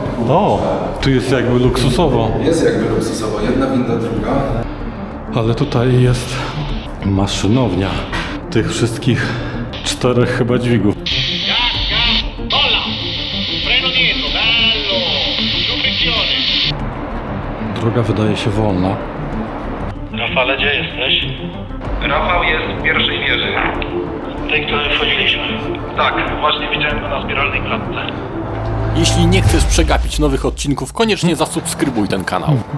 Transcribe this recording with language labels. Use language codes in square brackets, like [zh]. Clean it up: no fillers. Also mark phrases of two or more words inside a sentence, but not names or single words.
[pl] O, tu jest jakby luksusowo. Jest jakby luksusowo, jedna winda, druga. Ale tutaj jest maszynownia tych wszystkich 4 chyba dźwigów. [it] Cacca, molla, freno dietro, bello, su frizione. [pl] Droga wydaje się wolna. Rafale, gdzie jesteś? Rafał jest w pierwszej wieży. Tej, której wchodziliśmy. Tak. Właśnie widziałem go na spiralnej klatce. Jeśli nie chcesz przegapić nowych odcinków, koniecznie zasubskrybuj ten kanał.